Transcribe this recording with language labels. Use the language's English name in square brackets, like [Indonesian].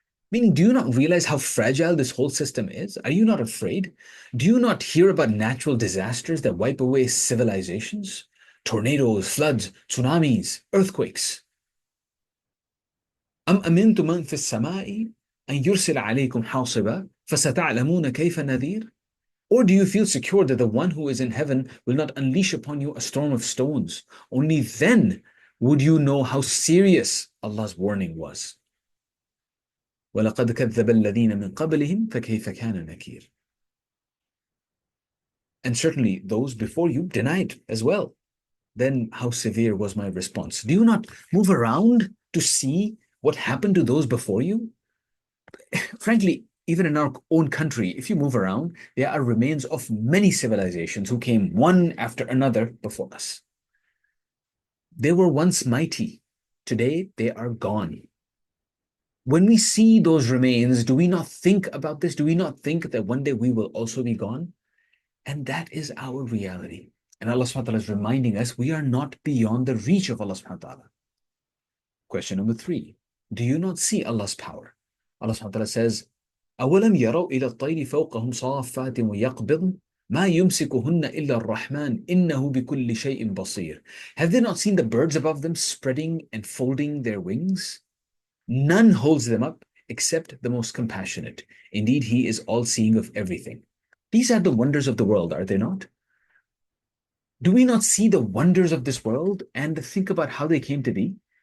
[English] Meaning, do you not realize how fragile this whole system is? Are you not afraid? Do you not hear about natural disasters that wipe away civilizations? Tornadoes, floods, tsunamis, earthquakes. [Arabic] أم أمنتم من في السماء أن يرسل عليكم حاصبا فستعلمون كيف نذير? [English] Or do you feel secure that the one who is in heaven will not unleash upon you a storm of stones? Only then would you know how serious Allah's warning was. [Arabic] وَلَقَدْ كَذَّبَ الَّذِينَ مِنْ قَبْلِهِمْ فَكَيْفَ كَانَ نَكِيرٌ. [English] And certainly those before you denied as well. Then how severe was my response? Do you not move around to see what happened to those before you? Frankly, even in our own country, if you move around, there are remains of many civilizations who came one after another before us. They were once mighty. Today, they are gone. When we see those remains, do we not think about this? Do we not think that one day we will also be gone? And that is our reality. And Allah subhanahu wa ta'ala is reminding us we are not beyond the reach of Allah subhanahu wa ta'ala. Question number 3. Do you not see Allah's power? Allah subhanahu wa ta'ala says, [Arabic] أَوَلَمْ يَرَوْا إِلَى الطَّيْرِ فَوْقَهُمْ صَافَّاتٍ وَيَقْبِضْنَ مَا يُمْسِكُهُنَّ إِلَّا الرَّحْمَنُ إِنَّهُ بِكُلِّ شَيْءٍ بَصِيرٌ. [English] Have they not seen the birds above them spreading and folding their wings? None holds them up except the most compassionate. Indeed, He is all-seeing of everything. These are the wonders of the world, are they not? Do we not see the wonders of this world and think about how they came to be?